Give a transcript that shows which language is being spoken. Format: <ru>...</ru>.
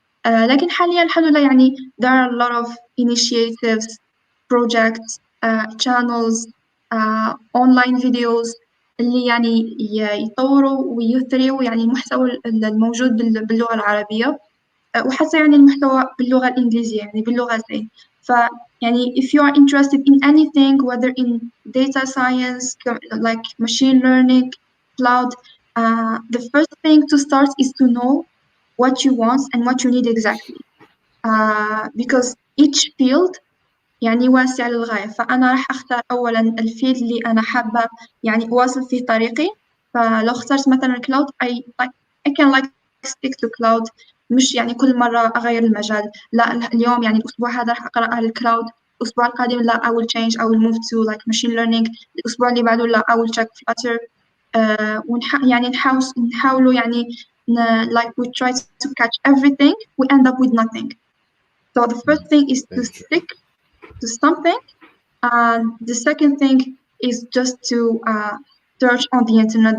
<ar>لكن حاليا الحمد لله يعني</ar> <en>there are a lot of initiatives, projects, channels, online videos</en> <ar>اللي يعني يطوروا ويثروا يعني المحتوى الموجود باللغة العربية، وحتى يعني المحتوى باللغة الإنجليزية يعني باللغتين.</ar> <en>فيعني if you are interested in anything, whether in data science, like machine learning, cloud, the first thing to start is to know what you want and what you need exactly, because each field</en> <ar>يعني واسع للغاية. فأنا راح أختار أولاً الفيلد اللي أنا حابة يعني أواصل فيه طريقي. فلو اخترت مثلاً cloud,</ar> <en>I can like stick to cloud،</en> <ar>مش يعني كل مرة أغير المجال. لا، اليوم يعني الأسبوع هذا راح أقرأ على الكلاود، الأسبوع القادم لا</ar> <en>I will change I will move to like machine learning.</en> <ar>الأسبوع اللي بعده لا</ar> <en>I will check Flutter.</en> <ar>يعني نحاولوا يعني</ar> <en>like we try to catch everything, we end up with nothing. So the first thing is to stick to something, and the second thing is just to search on the internet.</en>